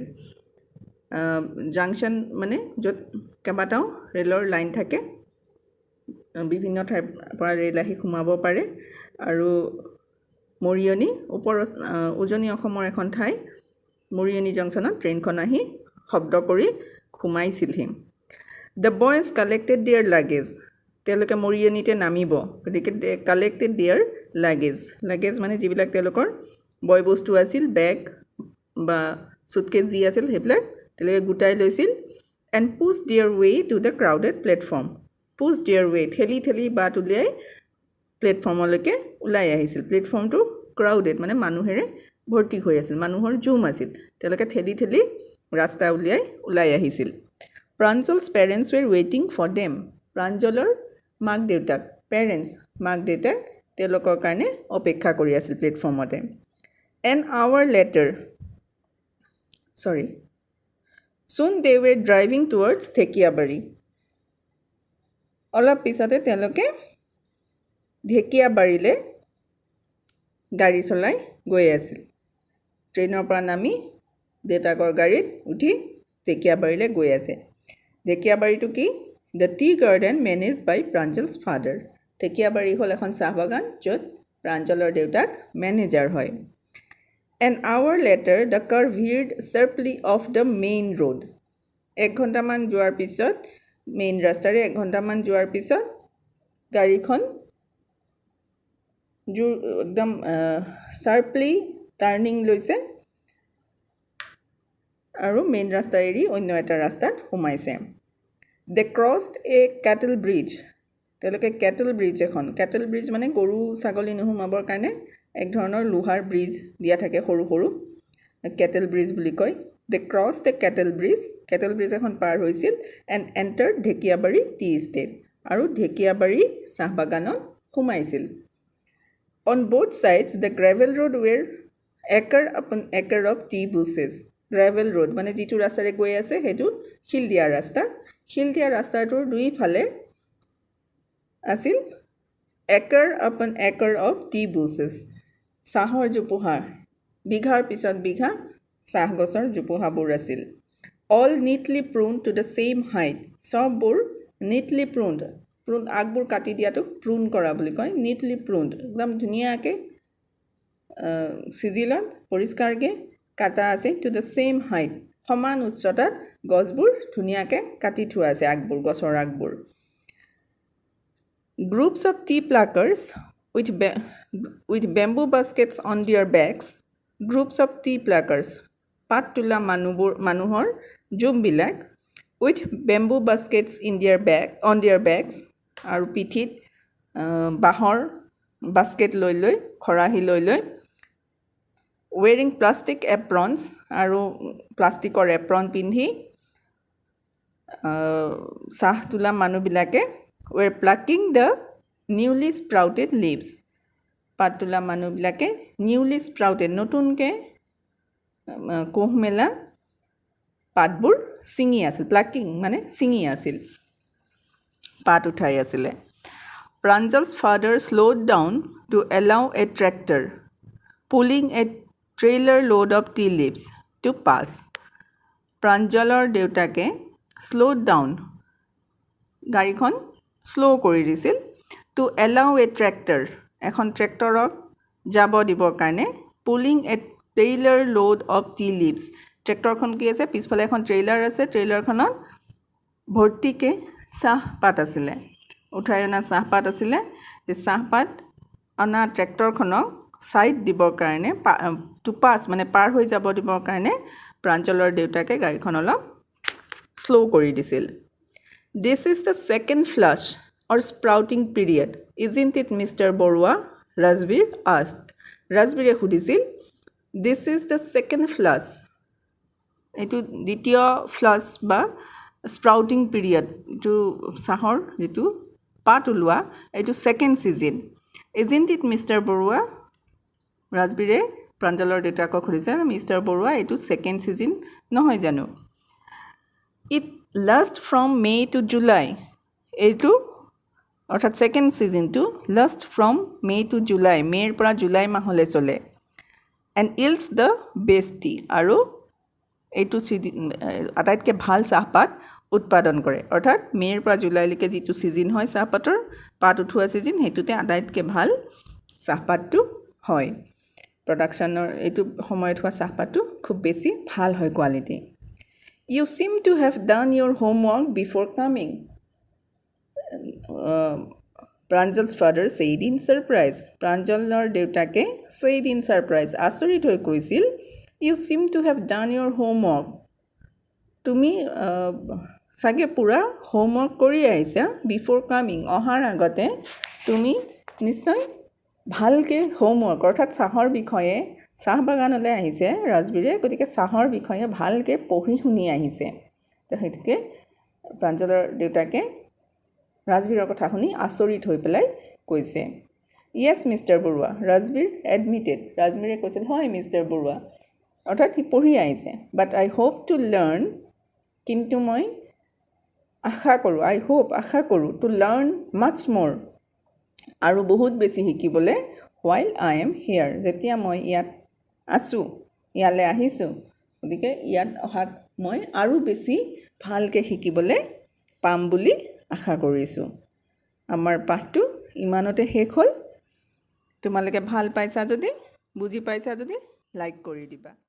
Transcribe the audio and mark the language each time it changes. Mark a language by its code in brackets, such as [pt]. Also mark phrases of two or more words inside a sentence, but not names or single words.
[as] জাংচন মানে য'ত কেইবাটাও ৰেলৰ লাইন থাকে, বিভিন্ন ঠাইৰ পৰা ৰেল আহি সোমাব পাৰে, আৰু মৰিয়নি উজনি অসমৰ এখন ঠাই মৰিয়নি জংচনত ট্ৰেইনখন আহি শব্দ কৰি সোমাইছিলহি। [en] The boys collected their luggage. [as] তেওঁলোকে মৰিয়নিতে নামিব, গতিকে [en] collected their luggage [as] মানে যিবিলাক তেওঁলোকৰ বয় বস্তু আছিল, বেগ বা চুটকেছ যি আছিল সেইবিলাক তেওঁলোকে গোটাই লৈছিল। [en] And push their way to the crowded platform. Push their way, [as] ঠেলি বাট উলিয়াই প্লেটফৰ্মলৈকে ওলাই আহিছিল। প্লেটফৰ্মটো ক্ৰাউডেড মানে মানুহেৰে ভৰ্তি হৈ আছিল, মানুহৰ জুম আছিল। তেওঁলোকে ঠেলি ৰাস্তা উলিয়াই ওলাই আহিছিল। [en] Pranjal's parents were waiting for them. [as] প্ৰাঞ্জলৰ মাক দেউতাক তেওঁলোকৰ কাৰণে অপেক্ষা কৰি আছিল প্লেটফৰ্মতে। [en] An hour later, soon they were driving towards ঢেকীয়াবাৰী। [as] অলপ পিছতে তেওঁলোকে ঢেকীয়াবাৰীলৈ গাড়ী চলাই গৈ আছিল। ট্ৰেইনৰ পৰা নামি দেউতাকৰ গাড়ীত উঠি ঢেকীয়াবাৰীলৈ গৈ আছে। ঢেকীয়াবাৰীটো কি? [en] The tea garden managed by Pranjal's father. [as] ঢেকীয়াবাৰী হ'ল এখন চাহ বাগান য'ত প্ৰাঞ্জলৰ দেউতাক মেনেজাৰ হয়। [en] An hour later, the car veered sharply off the main road. [as] 1 ঘণ্টামান যোৱাৰ পিছত, মেইন ৰাস্তাৰে 1 ঘণ্টামান যোৱাৰ পিছত গাড়ীখন একদম শাৰ্পলি টাৰ্ণিং লৈছে আৰু মেইন ৰাস্তা এৰি অন্য এটা ৰাস্তাত সোমাইছে। [en] They crossed a cattle bridge. [as] তেওঁলোকে [en] cattle bridge [as] মানে গৰু ছাগলী নোসোমাবৰ কাৰণে এক ধৰণৰ লোহাৰ ব্ৰিজ দিয়া থাকে, সৰু [en] cattle bridge [as] বুলি কয়। [en] They crossed the cattle bridge. cattle bridge [as] এখন পাৰ হৈছিল [en] and entered ঢেকীয়াবাৰী tea estate. [as] আৰু ঢেকীয়াবাৰী চাহ বাগানত সোমাইছিল। [en] On both sides, the gravel road were acre upon acre of tea bushes. gravel road [as] মানে যিটো ৰাস্তাৰে গৈ আছে সেইটো শিলদিয়া ৰাস্তা। শিলদিয়া ৰাস্তাটোৰ দুইফালে আছিল [en] acre upon acre of tea bushes. [as] চাহৰ জোপোহা, বিঘাৰ পিছত বিঘা চাহ গছৰ জোপোহাবোৰ আছিল। [en] All neatly pruned to the same height. [as] চববোৰ [en] neatly pruned, [as] আগবোৰ কাটি দিয়াটো প্ৰুণ কৰা বুলি কয়। [en] neatly pruned, [as] একদম ধুনীয়াকৈ চিজিলত পৰিষ্কাৰকৈ কাটা আছে। [en] to the same height, [as] সমান উচ্চতাত গছবোৰ ধুনীয়াকৈ কাটি থোৱা আছে, গছৰ আগবোৰ। [en] Groups of tea pluckers with bamboo baskets on their backs. Groups of tea pluckers, [as] পাত তোলা মানুহৰ জুমবিলাক, [en] with bamboo baskets on their backs, [as] আৰু পিঠিত বাঁহৰ বাস্কেট লৈ খৰাহী লৈ, [en] wearing plastic aprons, [as] আৰু প্লাষ্টিকৰ এপ্ৰন পিন্ধি চাহ তোলা মানুহবিলাকে [en] were plucking the newly sprouted leaves. [as] পাত তোলা মানুহবিলাকে [en] newly sprouted, [as] নতুনকৈ কোঁহ মেলা পাতবোৰ ছিঙি আছিল। প্লাকিং মানে ছিঙি আছিল, পাত উঠাই আছিলে। [en] Pranjal's father slowed down to allow a tractor pulling a trailer load of tea leaves to pass. [as] প্ৰাঞ্জলৰ দেউতাকে [en] slowed down, [as] গাড়ীখন শ্ল' কৰি দিছিল, [en] to allow a tractor [as] এখন ট্ৰেক্টৰক যাব দিবৰ কাৰণে pulling [en] a trailer load of tea leaves [as] ট্ৰেক্টৰখন কি আছে পিছফালে এখন ট্ৰেইলাৰ আছে ট্ৰেইলাৰখনত ভৰ্তিকে চাহপাত আছিলে উঠাই অনা চাহপাত আছিলে এই চাহপাত অনা ট্ৰেক্টৰখনক সাইড দিবৰ কাৰণে [en] to pass [as] মানে পাৰ হৈ যাব দিবৰ কাৰণে প্ৰাঞ্জলৰ দেউতাকে গাড়ীখন অলপ স্লো কৰি দিছিল [en] This is the second flush or sprouting period isn't it Mr. Borua Rajbir asked Rajbire [as] সুধিছিল [en] This is the second flush [as] এটো দ্বিতীয় ফ্লাছ বা [en] sprouting period [as] টু চাহৰ যেটো পাত উলোৱা এটো [en] second season isn't it Mr. [as] Borua ৰাজবীৰে প্ৰাঞ্জলৰ দেউতাকক সুধিছে মিষ্টাৰ বৰুৱা এটো [en] second season [as] নহয় জানো [en] It lasts from May to July [as] এটো অৰ্থাৎ [en] second season to last from May to July [as] মেৰ পৰা জুলাই মাহলৈ চলে [en] and yields the best tea [as] আৰু এটো আটাইতকৈ ভাল চাহপাত উৎপাদন কৰে অৰ্থাৎ মেৰ পৰা জুলাইলৈকে যেটো সিজন হয় চাহপাতৰ পাত উঠোৱা সিজন হেতুতে আটাইতকৈ ভাল চাহপাতটো হয় প্ৰডাকচনৰ এটো সময়ত হোৱা চাহপাতটো খুব বেছি ভাল হয় কোৱালিটি [en] You seem to have done your homework before coming Pranjal's father said in surprise [as] Pranjaলৰ দেউতাকে [en] said in surprise [as] আচৰিত হৈ কৈছিল [en] You seem to have done your homework [as] তুমি সাগে পুৰা হোমৱৰ্ক কৰি আহিছা [en] before coming [as] অহাৰ আগতে তুমি নিশ্চয় ভালকে হোমৱৰ্ক অৰ্থাৎ চাহৰ বিষয়ে চাহ বাগানলৈ আহিছে ৰাজবীৰে গতিকে চাহৰ বিষয়ে ভালকে পঢ়ি শুনি আহিছে তো হেতুকে প্ৰাঞ্জলৰ দেউতাকে ৰাজবীৰৰ কথা শুনি আচৰিত হৈ পেলাই কৈছে [en] Yes Mr. [as] Borua ৰাজবীৰ admitted ৰাজবীৰে কৈছিল হয় Mr. Borua অৰ্থাৎ হি পঢ়ি আহিছে [en] but I hope to learn [as] কিন্তু মই আশা কৰো [en] to learn much more [as] আৰু বহুত বেছি শিকিবলে [en] while I am here [as] যেতিয়া মই ইয়াত আছো ইয়ালে আহিছো গতিকে ইয়াত অহাত মই আৰু বেছি ভালকে শিকিবলে পাম বুলি আশা কৰিছো আমাৰ পাঠটো ইমানতে শেষ হ'ল তোমালোকে ভাল পাইছা যদি বুজি পাইছা যদি লাইক কৰি দিবা